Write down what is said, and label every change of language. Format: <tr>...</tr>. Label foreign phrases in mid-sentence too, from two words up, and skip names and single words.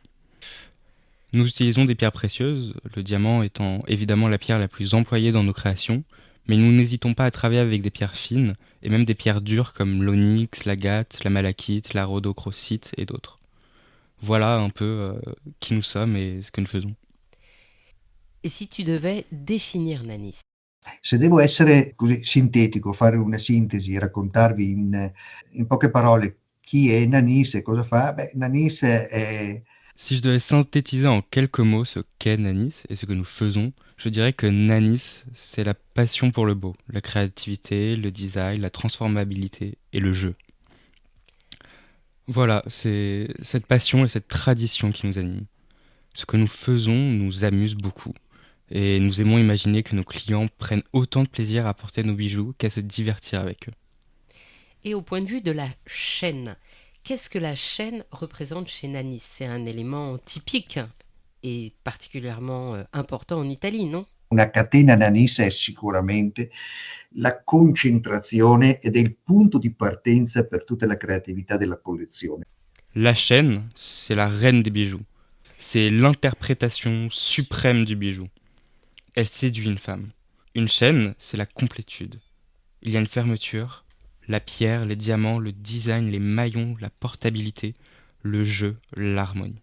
<fr>Nous utilisons des pierres précieuses, le diamant étant évidemment la pierre la plus employée dans nos créations, mais nous n'hésitons pas à travailler avec des pierres fines et même des pierres dures comme l'onyx, l'agate, la malachite, la rhodochrosite et d'autres. Voilà un peu qui nous sommes et ce que nous faisons. Et si tu devais définir Nanis?</fr> <it>Se devo essere così sintetico, fare una sintesi, raccontarvi in poche parole chi è Nanis e cosa fa, Nanis è...</it> <fr>Si je devais synthétiser en quelques mots ce qu'est Nanis et ce que nous faisons, je dirais que Nanis, c'est la passion pour le beau, la créativité, le design, la transformabilité et le jeu. Voilà, c'est cette passion et cette tradition qui nous anime. Ce que nous faisons nous amuse beaucoup et nous aimons imaginer que nos clients prennent autant de plaisir à porter nos bijoux qu'à se divertir avec eux. Et au point de vue de la chaîne, qu'est-ce que la chaîne représente chez Nanis? C'est un élément typique et particulièrement important en Italie, non?</fr> <it>Una catena Nanis è sicuramente la concentrazione ed è il punto di partenza per tutta la creatività della collezione.</it> <fr>La chaîne, c'est la reine des bijoux. C'est l'interprétation suprême du bijou. Elle séduit une femme. Une chaîne, c'est la complétude. Il y a une fermeture, la pierre, les diamants, le design, les maillons, la portabilité, le jeu, l'harmonie.</fr>